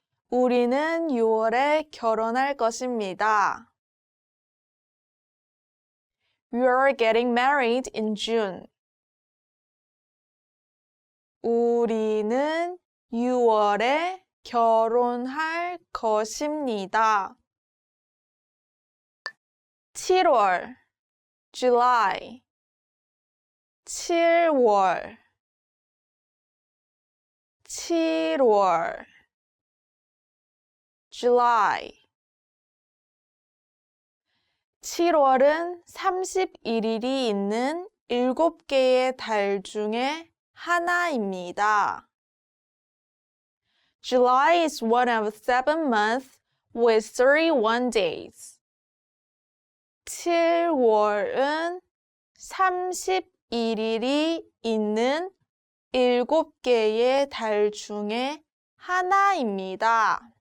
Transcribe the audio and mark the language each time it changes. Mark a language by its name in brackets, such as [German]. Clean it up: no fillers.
[Korean] 우리는 6월에 결혼할 것입니다. [English] We are getting married in June. [Korean] 우리는 6월에 결혼할 것입니다. 7월, July. 7월, 7월, July. 7월은 31일이 있는 7개의 달 중에 하나입니다. [English] July is one of 7 months with 31 days. [Korean] 7월은 31일이 있는 7개의 달 중에 하나입니다.